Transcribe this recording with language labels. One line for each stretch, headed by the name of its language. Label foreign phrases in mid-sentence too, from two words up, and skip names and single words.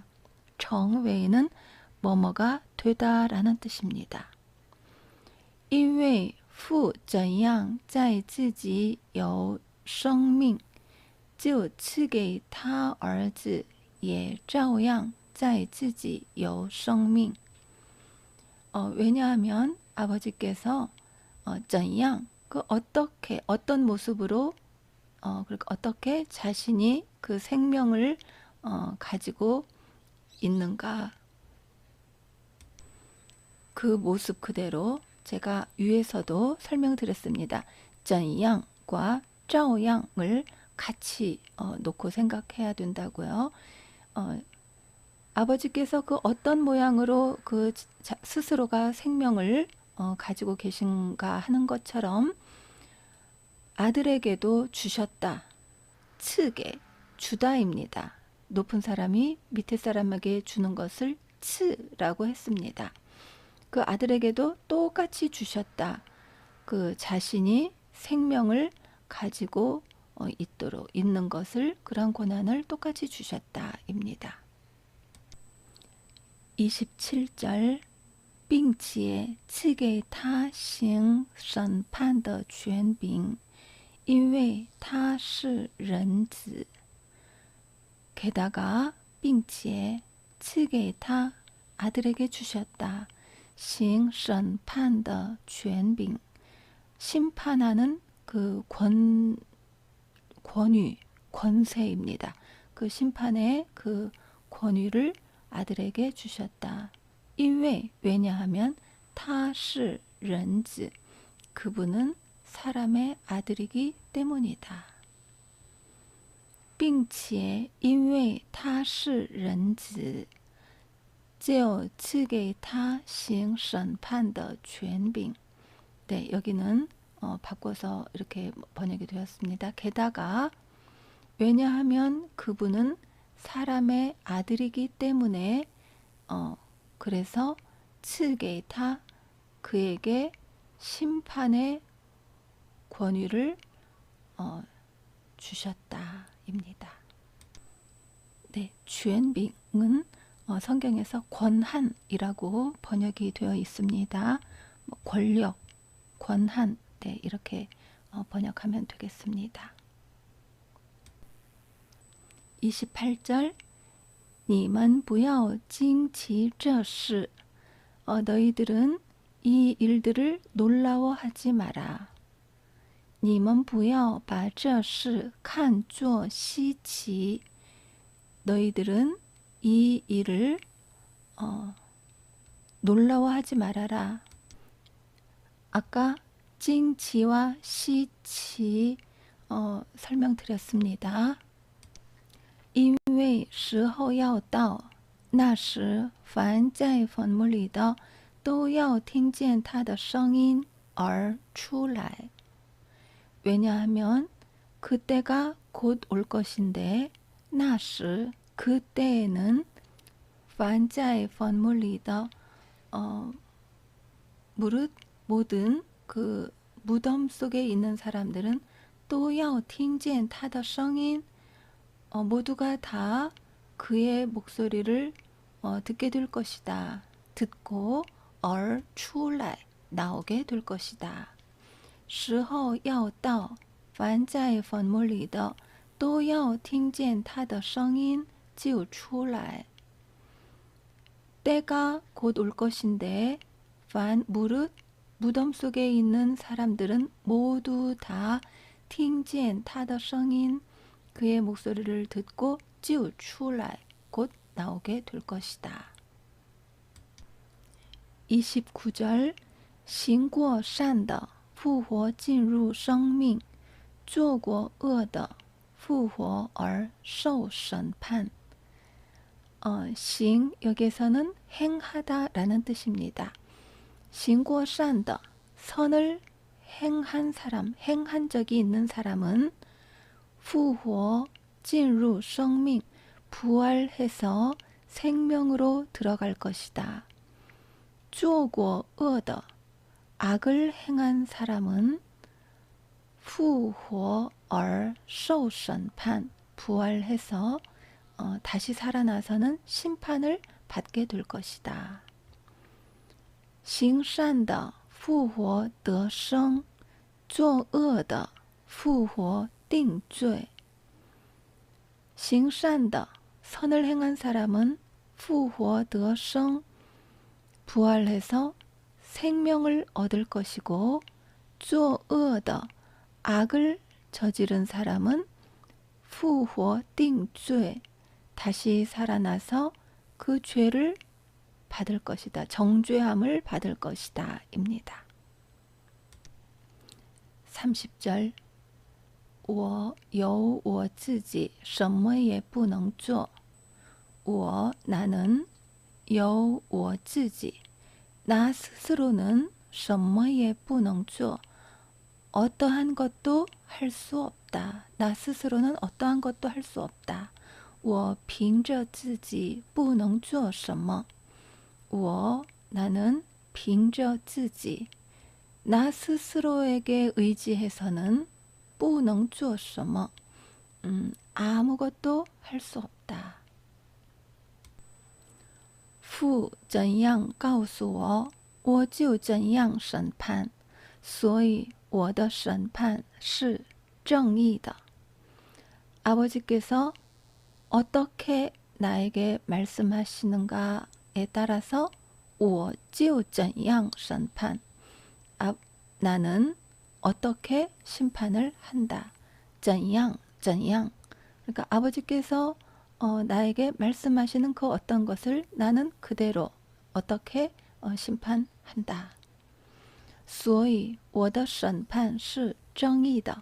Korean: 成为 는 뭐뭐가 되다라는 뜻입니다.
Chinese: 因为父怎样在自己有生命，就赐给他儿子也照样在自己有生命。
Korean: 왜냐하면 아버지께서 怎样 그 어떻게 어떤 모습으로 그렇게 어떻게 자신이 그 생명을 가지고 있는가 그 모습 그대로 제가 위에서도 설명드렸습니다. 怎样과 照样 을 같이 놓고 생각해야 된다고요. 아버지께서 그 어떤 모양으로 그 스스로가 생명을 가지고 계신가 하는 것처럼 아들에게도 주셨다. 赐게 주다입니다. 높은 사람이 밑에 사람에게 주는 것을 赐라고 했습니다. 그 아들에게도 똑같이 주셨다. 그 자신이 생명을 가지고 있도록 있는 것을 그런 권한을 똑같이 주셨다입니다.
Chinese: 27절 并且赐给他行审判的权柄，因为他是人子。
Korean: 게다가
Chinese: 并且赐给他
Korean: 아들에게 주셨다.
Chinese: 行审判的权柄
Korean: 심판하는 그 권위, 권세입니다. 그 심판의 그 권위를 아들에게 주셨다. 因为 왜냐하면
Chinese: 他是人子
Korean: 그분은 사람의 아들이기 때문이다.
Chinese: 并且因为他是人子就赐给他行审判的权柄
Korean: 네, 여기는 바꿔서 이렇게 번역이 되었습니다. 게다가 왜냐하면 그분은 사람의 아들이기 때문에 그래서 츠게이타 그에게 심판의 권위를 주셨다입니다. 네, 주엔빙은 성경에서 권한이라고 번역이 되어 있습니다. 권력, 권한, 네, 이렇게 번역하면 되겠습니다. 28절
Chinese: 你们不要惊奇这事
Korean: 너희들은 이 일들을 놀라워하지 마라.
Chinese: 你们不要把这事看作稀奇
Korean: 너희들은 이 일을 놀라워하지 말아라. 아까 찡치와 시치 설명드렸습니다.
Chinese: 因为时候要到，那时凡在坟墓里的都要听见他的声音而出来。
Korean: 왜냐하면 그때가 곧 올 것인데, 那时 그때에는
Chinese: 凡在坟墓里的
Korean: 무릇 모든 그 무덤 속에 있는 사람들은
Chinese: 都要听见他的声音
Korean: 모두가 다 그의 목소리를 듣게 될 것이다. 듣고
Chinese: 而出来
Korean: 나오게 될 것이다.
Chinese: 时候要到，凡在坟墓里的都要听见他的声音就出来。
Korean: 때가 곧 올 것인데, 반 무릇 무덤 속에 있는 사람들은 모두 다
Chinese: 听见他的声音
Korean: 그의 목소리를 듣고
Chinese: 就出来
Korean: 곧 나오게 될 것이다.
Chinese: 29절 行过善的复活进入生命，做过恶的复活而受审判。
Korean: 싱 여기에서는 행하다라는 뜻입니다.
Chinese: 行过善的
Korean: 선을 행한 사람, 행한 적이 있는 사람은
Chinese: 复活 进入生命
Korean: 부활해서 생명으로 들어갈 것이다.
Chinese: 做过恶的
Korean: 악을 행한 사람은
Chinese: 复活而受审判
Korean: 부활해서 다시 살아나서는 심판을 받게 될 것이다.
Chinese: 行善的复活得生，作恶的复活定罪。行善的
Korean: 선을 행한 사람은
Chinese: 复活得生
Korean: 부활해서 생명을 얻을 것이고,
Chinese: 作恶的
Korean: 악을 저지른 사람은
Chinese: 复活定罪
Korean: 다시 살아나서 그 죄를 받을 것이다. 정죄함을 받을 것이다. 입니다. 30절
Chinese: 我有我自己什么也不能做
Korean: 我 나는
Chinese: 有我自己
Korean: 나 스스로는
Chinese: 什么也不能做
Korean: 어떠한 것도 할 수 없다. 나 스스로는 어떠한 것도 할 수 없다.
Chinese: 我凭着自己不能做什么 我 나는 凭着自己
Korean: 나 스스로에게 의지해서는
Chinese: 不能做什么
Korean: 아무것도 할 수 없다.
Chinese: 父怎样告诉我，我就怎样审判，所以我的审判是正义的.
Korean: 아버지께서 어떻게 나에게 말씀하시는가에 따라서
Chinese: 我就怎样审判
Korean: 나는 어떻게 심판을 한다. 怎样 그러니까 아버지께서 나에게 말씀하시는 그 어떤 것을 나는 그대로 어떻게 심판한다.
Chinese: 所以我的审判是正义的.